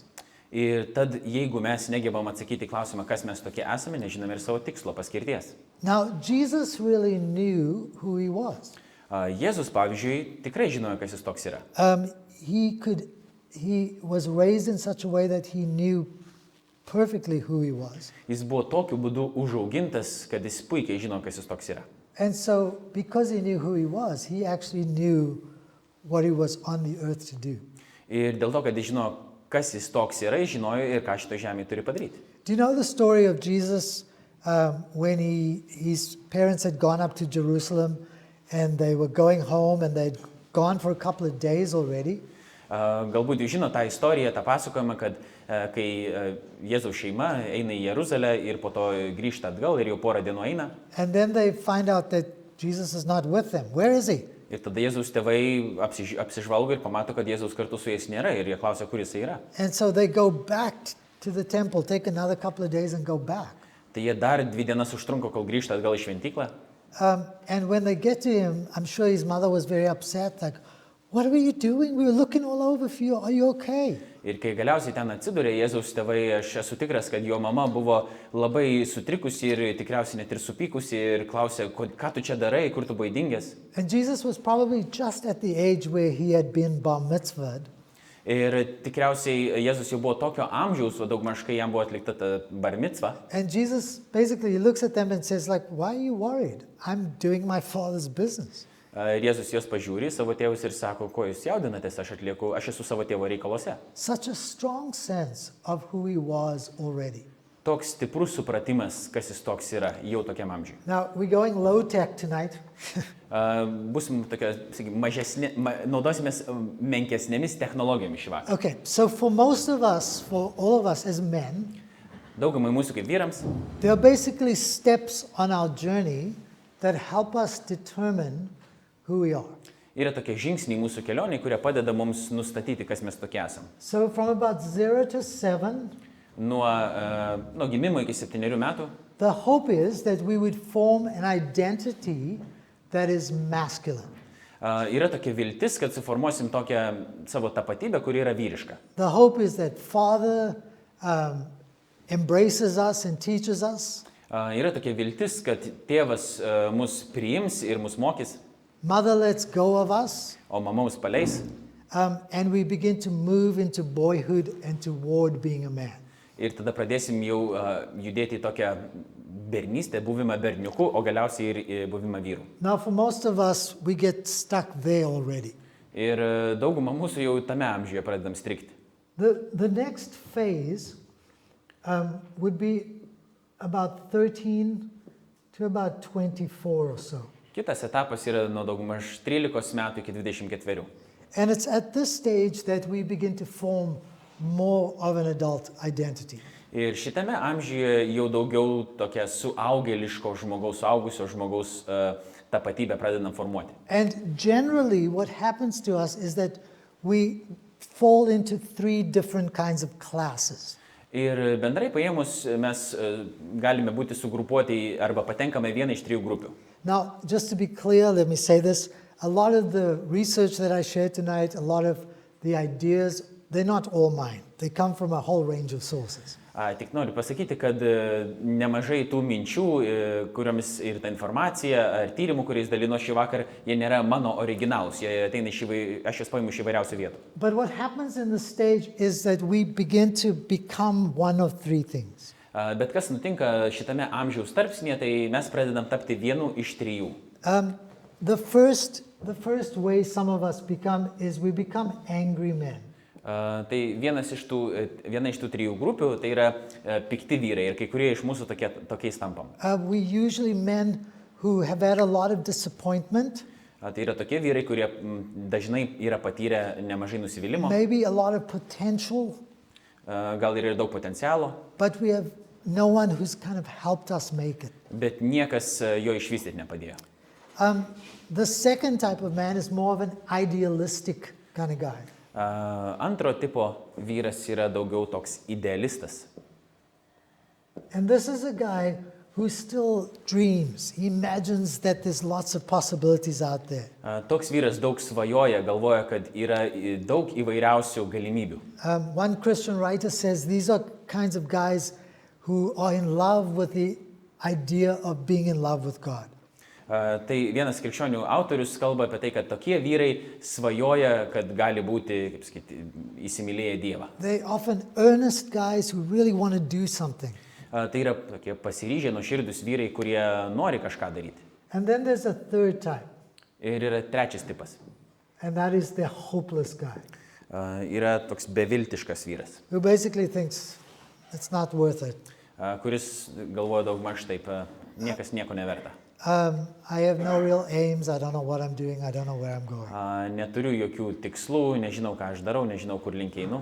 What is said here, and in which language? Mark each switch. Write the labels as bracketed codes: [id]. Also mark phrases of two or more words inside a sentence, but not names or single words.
[lt] Ir tad, jeigu mes negebam atsakyti klausimą, kas mes tokie esame, nežinome ir savo tikslo, paskirties. [en] Now, Jesus really knew who he was. [lt] Jėzus, pavyzdžiui, tikrai žinojo, kas jis toks yra. [en] He was raised in such a way that he knew perfectly who he was. [lt] Jis buvo tokiu būdu užaugintas, kad jis puikiai žino, kas jis toks yra. [en] And so, because he knew who he was, he actually knew what he was on the earth to do. [lt] Ir dėl to, kad jis žino, kas jis toks yra, jis žinojo ir ką šitoje žemėje turi padaryti. [en] Do you know the story of Jesus when his parents had gone up to Jerusalem and they were going home and they'd gone for a couple of days already? [lt] Galbūt jūs žino tą istoriją, tą pasakojimą, kad kai Jėzaus šeima eina į Jeruzalę ir po to grįžta atgal ir jau porą dienų eina. [en] And then they find out that Jesus is not with them. Where is he? [lt] Ir tada Jėzaus tėvai apsižvalgo ir pamato, kad Jėzaus kartu su jais nėra ir jie klausia, kur jis yra. [en] And so they go back to the temple, take another couple of days and go back. [lt] Tai jie dar 2 dienas užtrunko, kol grįžta atgal į šventyklą. [en] And when they get to him, I'm sure his mother was very upset, like, what were you doing? We were looking all over for you. Are you okay? [lt] Ir kai galiausiai ten atsidūrė Jėzaus tėvai, aš esu tikras, kad jo mama buvo labai sutrikusi ir tikriausiai net ir supykusi ir klausė, ką tu čia darai, kur tu buvai dingęs. [en] And Jesus was probably just at the age where he had been bar mitzvahed. [lt] Ir tikriausiai Jėzus jau buvo tokio amžiaus, o daugmaž kai jam buvo atlikta ta bar micva. [en] And Jesus basically looks at them and says, like, why are you worried? I'm doing my Father's business. [lt] Ir Jėzus juos pažiūri, savo tėvus ir sako, ko jūs jaudinatės, aš esu savo tėvo reikalose. [en] Such a strong sense of who he was already. [lt] Toks stiprus supratimas, kas jis toks yra, jau tokiam amžiui. [en] Now, we're going low tech tonight. [lt] Busim tokia, sakykime, naudosimės menkesnėmis technologijomis šį vakarą. [en] Okay, so for most of us, for all of us as men, [lt] Daugumai mūsų kaip vyrams, [en] there are basically steps on our journey that help us determine who we are. [lt] yra tokie žingsniai mūsų kelioniai, kurie padeda mums nustatyti, kas mes tokie esam. [en] So from about 0 to 7, [lt] Nuo gimimo iki 7 metų, [en] the hope is that we would form an identity that is masculine. [lt] Yra tokia viltis, kad suformuosim tokią savo tapatybę, kuri yra vyriška. [en] The hope is that Father embraces us and teaches us. [lt] Yra tokia viltis, kad tėvas mus priims ir mus mokys, [en] Mother lets go of us, [lt] o mama mus paleis. [en] and we begin to move into boyhood and toward being a man. [lt] Ir tada pradėsim jau judėti į tokią bernystę, buvimą berniuku, o galiausiai ir buvimą vyru. [en] Now, for most of us, we get stuck there already. [lt] Ir dauguma mūsų jau tame amžiuje pradedam strikti. [en] The next phase would be about 13 to about 24 or so. [lt] Kitas etapas yra nuo daugumaž 13 metų iki 24. [en] And it's at this stage that we begin to form more of an adult identity. [lt] Ir šitame amžiuje jau daugiau tokia suaugėliško žmogaus, suaugusio žmogaus tapatybę pradedam formuoti. [en] And generally what happens to us is that we fall into 3 different kinds of classes. [lt] Ir bendrai paėmus mes galime būti sugrupuoti arba patenkame vieną iš 3 grupių. [en] Now, just to be clear, let me say this. A lot of the research that I shared tonight, a lot of the ideas, they're not all mine. They come from a whole range of sources. [lt] Tik noriu pasakyti, kad nemažai tų minčių, kuriomis ir ta informacija ar tyrimų, kuriais dalino šį vakarą, jie nėra mano originalūs, jie ateina aš jas paimu iš įvairiausių vietų. [en] But what happens in the stage is that we begin to become one of 3 things. [lt] Bet kas nutinka šitame amžiaus tarpsnyje, tai mes pradedam tapti vienu iš 3. [en] The first way some of us become is we become angry men. [lt] Tai viena iš tų 3 grupių, tai yra pikti vyrai ir kai kurie iš mūsų tokiais tampam. [en] We usually men who have had a lot of disappointment. [lt] Tai yra tokie vyrai, kurie dažnai yra patyrę nemažai nusivylimo, [en] Maybe a lot of potential, [lt] gal ir daug potencialo, [en] but we have no one who's kind of helped us make it. [lt] Bet niekas jo išvystyti nepadėjo. [en] The second type of man is more of an idealistic kind of guy. [lt] Antro tipo vyras yra daugiau toks idealistas. [en] And this is a guy who still dreams. He imagines that there's lots of possibilities out there. [lt] Toks vyras daug svajoja, galvoja, kad yra daug įvairiausių galimybių. [en] One Christian writer says these are kinds of guys who are in love with the idea of being in love with God. [lt] Tai vienas krikščionių autorius kalba apie tai, kad tokie vyrai svajoja, kad gali būti, kaip sakyti, įsimylėję Dievą. [en] They're often earnest guys who really want to do something. [lt] Tai yra tokie pasiryžę nuoširdūs vyrai, kurie nori kažką daryti. [en] And then there's a third type, [lt] Ir yra trečias tipas. [en] and that is the hopeless guy, [lt] Yra toks beviltiškas vyras, [en] who basically thinks it's not worth it. [lt] Kuris galvoja daugmaž taip, niekas nieko neverta. [en] I have no real aims. I don't know what I'm doing. I don't know where I'm going. [lt] Neturiu jokių tikslų, nežinau, ką aš darau, nežinau, kur link einu.